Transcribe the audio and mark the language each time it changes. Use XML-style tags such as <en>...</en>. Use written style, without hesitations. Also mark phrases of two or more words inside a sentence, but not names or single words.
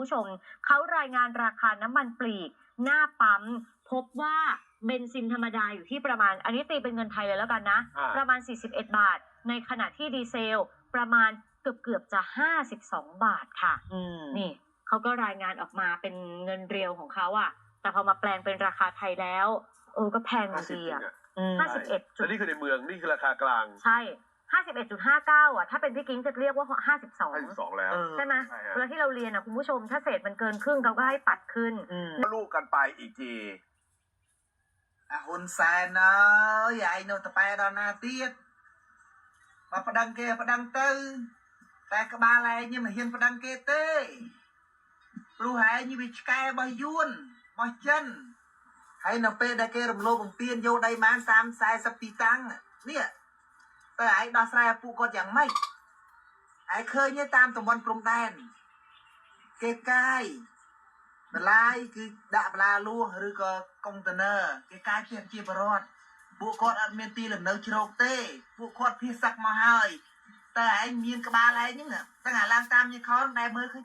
<th>ผู้ชมเขารายงานราคาน้ำมันปลีกหน้าปั๊มพบว่าเบนซินธรรมดาอยู่ที่ประมาณอันนี้ตีเป็นเงินไทยเลยแล้วกันนะประมาณ41 บาทในขณะที่ดีเซลประมาณเกือบจะ52 บาทค่ะนี่เขาก็รายงานออกมาเป็นเงินเรียวของเขาอะแต่พอมาแปลงเป็นราคาไทยแล้วก็แพงดีอะ51จุด นี่คือในเมืองนี่คือราคากลาง ใช่51.59อ่ะถ้าเป็นพี่กิ้งจะเรียกว่า52 แล้ว ใช่ไหมเวลาที่เราเรียนอ่ะคุณผู้ชมถ้าเศษมันเกินครึ่งเขาก็ให้ปัดขึ้น ลูกกันไปอีกที</th> <km>ហ៊ុនសែនអើយឯងនៅតែបែរដល់ណាទៀតបើប្តឹងគេប្តឹងទៅតែក្បាលឯងមិនហ៊ានប្តឹងគេទេព្រោះឯង វាឆ្កែរបស់យួនរបស់ចិនហើយនៅពេលដែលគេរំលោភបំពានយកដីបាន30-40 ទីតាំងនេះតើឯងដោះស្រាយឲ្យពួកគាត់យ៉ាងម៉េចឯងឃើញទេតាមតំបន់ព្រំដែនគេកាយបន្លាយគឺដាក់បន្លាលួសឬក៏កុងតឺន័រគេកាយជាបរិវត្តពួកគាត់អត់មានទីលំនៅជ្រកទេពួកគាត់ភៀសសឹកមកហើយតែឯងមានក្បាលឯងហ្នឹងตั้งแต่ឡើងតាមញីខនដែលមើលឃើញ</km>